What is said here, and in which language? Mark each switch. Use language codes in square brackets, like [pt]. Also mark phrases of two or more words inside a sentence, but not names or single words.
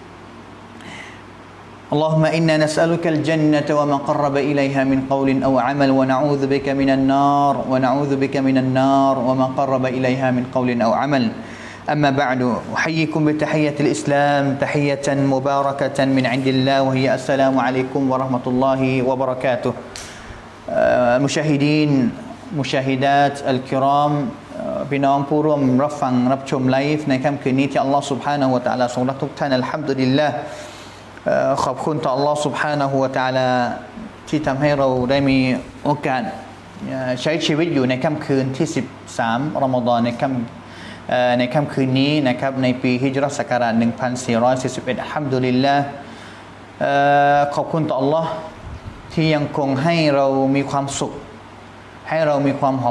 [ar] اللهم إنا نسألك الجنة وما قرب إليها من قول أو عمل ونعوذ بك من النار وما قرب إليها من قول أو عمل أما بعد أحييكم بتحية الإسلام تحية مباركة من عند الله وهي السلام عليكم ورحمة الله وبركاته المشاهدين مشاهدات الكرام [th] พี่น้องผู้ร่วมรับฟังรับชมไลฟ์ในค่ำคืนนี้ที่อัลลอฮฺ [ar] سبحانه และ تعالى [th] ทรงรักทุกท่านอัลฮัมดุลิลลาห์ขอบคุณต่ออัลลอฮฺ سبحانه และ تعالى ที่ทำให้เราได้มีโอกาสใช้ชีวิตอยู่ในค่ำคืนที่13รอมฎอนในค่ำคืนนี้นะครับในปีฮิจเราะห์ศักราช1441อัลฮัมดุลิลลาห์ขอบคุณต่ออัลลอฮฺที่ยังคงให้เรามีความสุขให้เรามีความหอม